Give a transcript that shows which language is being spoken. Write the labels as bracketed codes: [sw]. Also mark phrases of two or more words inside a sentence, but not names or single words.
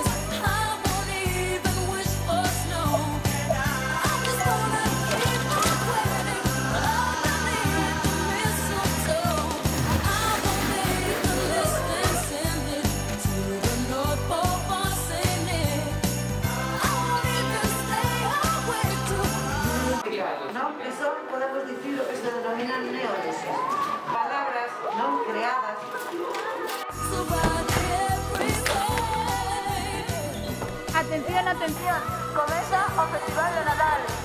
[en] I won't even wish for snow. I just wanna keep on waiting underneath the mistletoe. I will make a list and send it to the North Pole for Saint Nick. I won't even stay awake to [gl] Non? Que son, podemos dicir, o que se denominan neoneses. Palabras non creadas. [en] survive every day. [gl] Atención, atención, comeza o Festival de Nadal.